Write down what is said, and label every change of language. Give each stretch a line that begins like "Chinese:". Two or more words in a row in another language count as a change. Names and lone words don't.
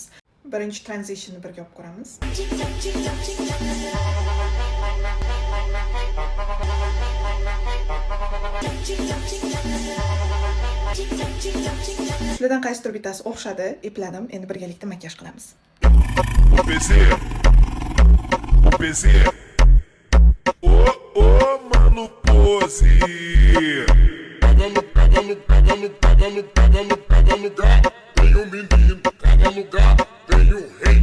Uzbek: Birinchi transitionni birga olib ko'ramiz. Sizlardan qaysidir bittasi o'xshadi, epladim. Endi birgalikda makiyaj qilamiz. PC.
Portuguese: Ô, mano, pose. Cada lugar tem menino, cada lugar tem rei.